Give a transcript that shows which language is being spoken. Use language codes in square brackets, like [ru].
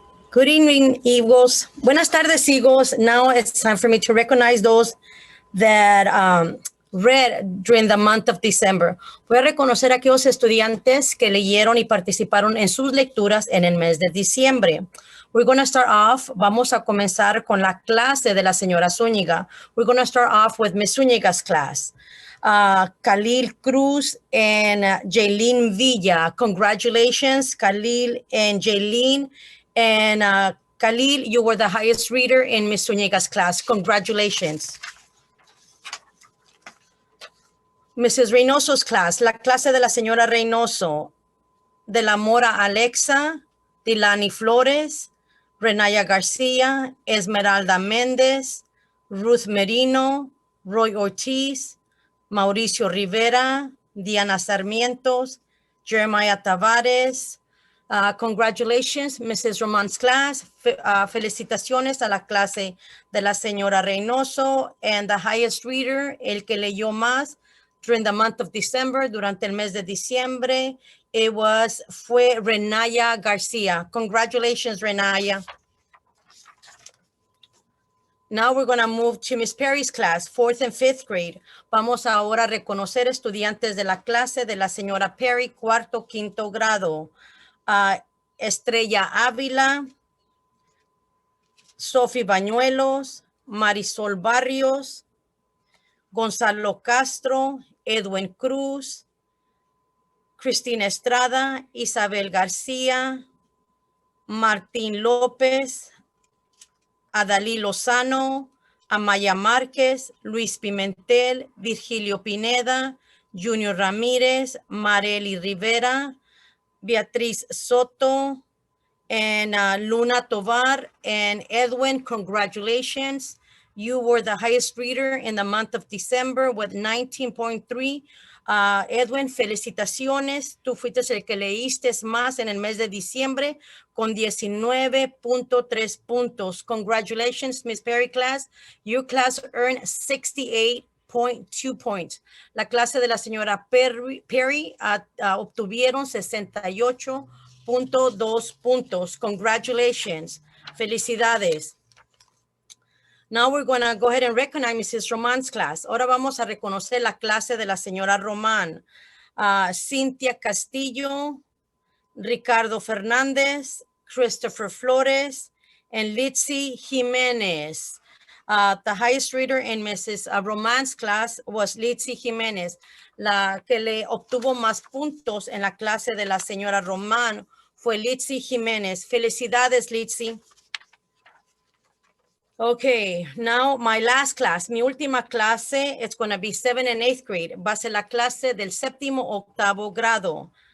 [en] Good evening, Eagles. [es] Buenas tardes, Eagles. [en] Now it's time for me to recognize those that read during the month of December. [es] Voy a reconocer a aquellos estudiantes que leyeron y participaron en sus lecturas en el mes de diciembre. [en] We're going to start off, [es] vamos a comenzar con la clase de la señora Zúñiga. [en] We're going to start off with Miss Zúñiga's class. Khalil Cruz and Jaylene Villa. Congratulations, Khalil and Jaylene. And Khalil, you were the highest reader in Miss Zúñiga's class. Congratulations. Mrs. Reynoso's class, [es] la clase de la señora Reynoso, de la Mora Alexa, Dilani Flores, Renaya Garcia, Esmeralda Méndez, Ruth Merino, Roy Ortiz, Mauricio Rivera, Diana Sarmientos, Jeremiah Tavares. [en] Congratulations, Mrs. Roman's class. [es] Felicitaciones a la clase de la señora Reynoso. [en] And the highest reader, [es] el que leyó más [en] during the month of December, [es] durante el mes de diciembre, fue Renaya Garcia. [en] Congratulations, Renaya. Now we're going to move to Miss Perry's class, 4th and 5th grade. [es] Vamos ahora a reconocer estudiantes de la clase de la señora Perry, 4º, 5º grado. Estrella Ávila, Sophie Bañuelos, Marisol Barrios, Gonzalo Castro, Edwin Cruz, Cristina Estrada, Isabel García, Martín López, Adalí Lozano, Amaya Márquez, Luis Pimentel, Virgilio Pineda, Junior Ramírez, Marely Rivera, Beatriz Soto, and Luna Tovar. [en] And Edwin, congratulations. You were the highest reader in the month of December with 19.3. [es] Edwin, felicitaciones. Tú fuiste el que leíste más en el mes de diciembre con 19.3 puntos. [en] Congratulations, Miss Perry class. Your class earned 68.2 points. [es] La clase de la señora Perry obtuvieron 68.2 puntos. [en] Congratulations. [es] Felicidades. [en] Now we're going to go ahead and recognize Mrs. Roman's class. [es] Ahora vamos a reconocer la clase de la señora Román. Cintia Castillo, Ricardo Fernandez, Christopher Flores, and Litzy Jimenez. [en] The highest reader in Mrs. Roman's class was Litzy Jimenez. [es] La que le obtuvo más puntos en la clase de la señora Román fue Litzy Jimenez. Felicidades, Litzy. [en] Okay, now my last class, [es] mi última clase, [en] it's going to be 7th and 8th grade. [es] Va a ser la clase del 7º, 8º grado.